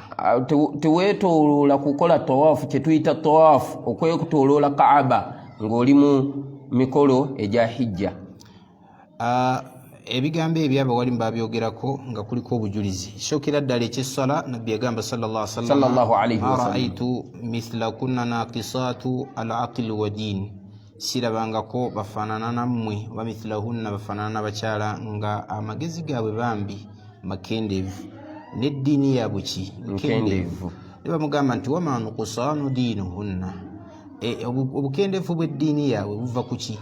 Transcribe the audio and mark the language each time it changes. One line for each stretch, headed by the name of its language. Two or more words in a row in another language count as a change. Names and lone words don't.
Ganda: Teweetooloola kukola tawaafu kye tuyita tawaafu okwetooloola Kaaba ng'oli mu mikolo egya hijja. Ebigambo ebyo abawalimu babyogerako nga kuliko obujulizi. Kisookera ddala eky'essala nabbi yagamba
Arabic: صلى الله عليه وسلم أرأيت مثل كن ناقصات العقل ودين.
Ganda: Sirabangako bafaanana nammwe oba mithlahunna bafaanana n'abakyala nga amagezi gaabwe bambi makendeevu n'eddiini yaabwe ki nkendeevu. Ne bamugamba nti
Arabic: وما نقصان دينهن
Ganda: obukendeevu bw'eddiini yaabwe buva ku ki?